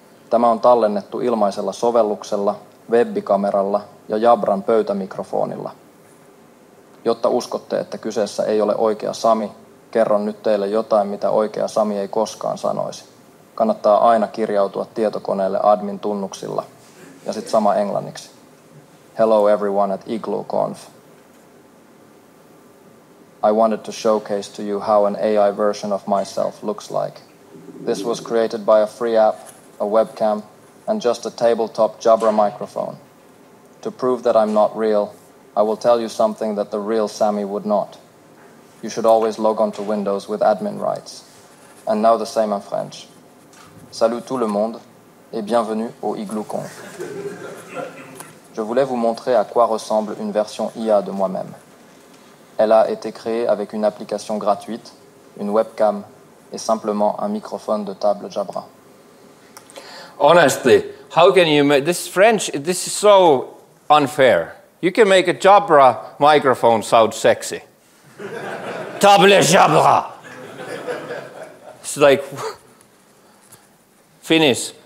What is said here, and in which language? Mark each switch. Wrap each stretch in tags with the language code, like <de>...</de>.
<fi>Tämä on tallennettu ilmaisella sovelluksella, webbikameralla ja Jabran pöytämikrofonilla. Jotta uskotte, että kyseessä ei ole oikea Sami, kerron nyt teille jotain, mitä oikea Sami ei koskaan sanoisi. Kannattaa aina kirjautua tietokoneelle admin-tunnuksilla. Ja sitten sama englanniksi.</fi> <en>Hello everyone at IglooConf. I wanted to showcase to you how an AI version of myself looks like. This was created by a free app, a webcam, and just a tabletop Jabra microphone. To prove that I'm not real, I will tell you something that the real Sami would not. You should always log on to Windows with admin rights. And now the same in French.</en> <fr>Salut tout le monde et bienvenue au IglooConf. Je voulais vous montrer à quoi ressemble une version IA de moi-même. Elle a été créée avec une application gratuite, une webcam et simplement un microphone de table Jabra.</fr> <en>Honestly, how can you make this French? This is so unfair. You can make a Jabra microphone sound sexy. Table Jabra. It's like Finnish.</en>